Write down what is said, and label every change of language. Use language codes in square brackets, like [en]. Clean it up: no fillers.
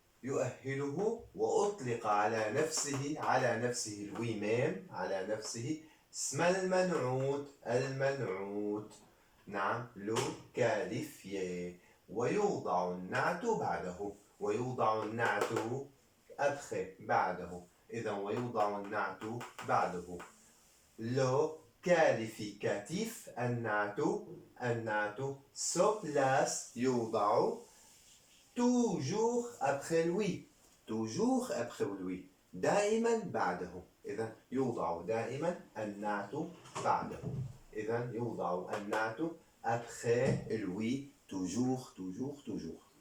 [ar] يؤهله وأطلق على نفسه [fr] lui-même [ar] على نفسه اسم المنعوت. [fr] نعم. le qualifié. [ar] ويوضع النعت [fr] après [ar] بعده. إذا ويوضع النعت بعده. [fr] le qualificatif [ar] النعت [fr] se place [ar] يوضع [fr] toujours après lui [ar] دائما بعده. إذا يوضع دائما النعت بعده. إذا يوضع النعت [fr] après lui toujours.